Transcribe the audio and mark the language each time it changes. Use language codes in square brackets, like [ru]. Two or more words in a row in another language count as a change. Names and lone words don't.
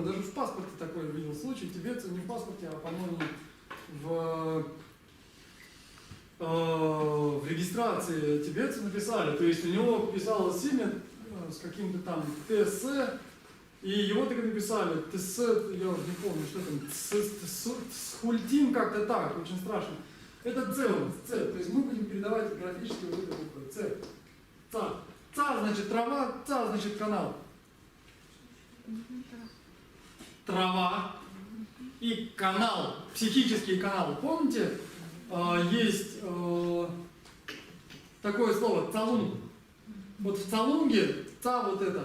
[ru] Даже в паспорте такой видел случай. Тибетцы не в паспорте, а, по-моему, в регистрации тибетцы написали. То есть у него писалось имя с каким-то там ТС, и его так и написали. ТС, я уже не помню, что там, Схультин как-то так, очень страшно. Это Ц у нас, Ц. То есть мы будем передавать графически вот эту букву. Ц. Ца. Ца значит трава, ца значит канал. Трава и канал, психический канал. Помните, есть такое слово цалунг. Вот в цалунге ца вот это.